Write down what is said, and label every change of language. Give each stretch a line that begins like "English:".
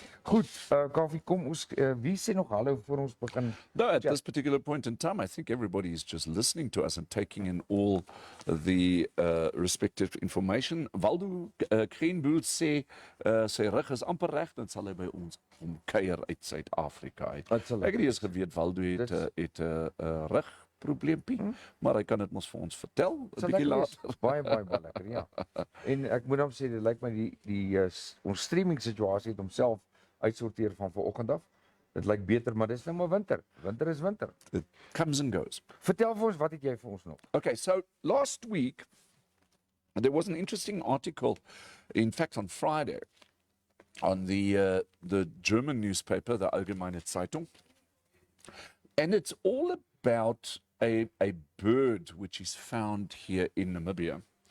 Afrikaans: Goed, Kaufee, kom ons, wie sê nog hallo voor ons begin?
English: No, at this particular point in time, I think everybody is just listening to us and taking in all the respective information.
Afrikaans: Waldo Kreenboel sê, sy rug is amper reg, dan sal hy by ons omkuier uit Suid-Afrika uit. Ek het eers geweet Waldo het 'n rugprobleempie, maar hy kan dit mos vir ons vertel 'n bietjie later. Baie lekker, ja. En ek moet hom sê, dit lyk my ons streaming situasie het homself uitsorteer van vanoggend af. Dit lyk beter, maar dis nou maar winter. Winter is winter.
English: It comes and goes.
Afrikaans: Vertel vir ons, wat het jy vir ons nog?
English: Okay, so last week there was an interesting article, in fact on Friday, on the German newspaper, the Allgemeine Zeitung, and it's all about a bird which is found here in Namibia.